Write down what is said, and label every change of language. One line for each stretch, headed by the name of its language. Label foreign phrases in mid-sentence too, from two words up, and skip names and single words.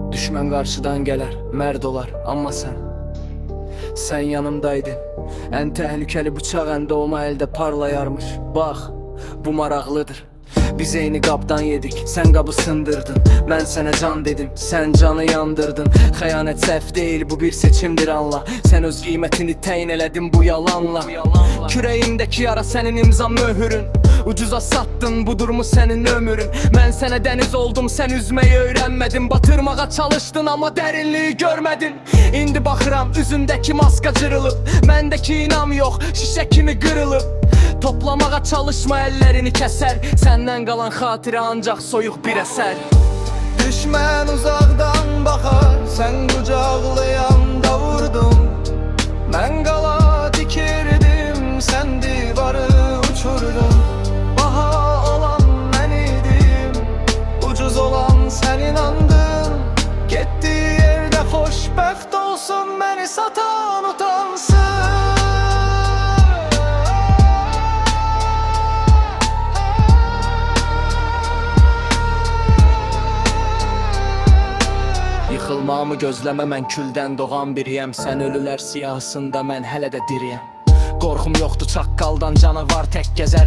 Turkish: Düşman karşıdan gelir, mərd olar, amma sen yanımdaydın. En tehlikeli bıçak en doğma elde parlayarmış.
Azerbaijani: Bak, bu maraqlıdır. Biz eyni qabdan yedik, sen qabı sındırdın. Mən sənə can dedim, sen canı yandırdın. Xəyanət səhv deyil, bu bir seçimdir anla. Sen öz qiymətini təyin elədin bu yalanla. Kürəyimdəki yara sənin imzan möhürün.
Turkish: Ucuza sattın, budur mu senin ömrün? Mən sənə deniz oldum, sen üzmeyi öğrenmedin. Batırmağa çalıştın ama derinliği görmedin.
Azerbaijani: İndi baxıram, üzündəki maska cırılıb. Məndəki inam yox, şişə kimi qırılıb.
Turkish: Toplamağa çalışma, ellerini keser. Senden kalan hatire ancak soyuk bir eser. Düşman uzaktan bakar, sen kucaklayanda vurdun.
Azerbaijani: Ben qala dikirdim, sen divarı uçurdun.
Turkish: Baha olan ben idim, ucuz olan sen inandın. Gittiği yerde hoşbəxt olsun, beni satan utansın.
Azerbaijani: Yıxılmağımı gözləmə, mən küldən doğan biriyəm. Sən ölülər siyahısında, mən hələ də diriyəm. Qorxum yoxdur çaqqaldan, canavar tək gəzər.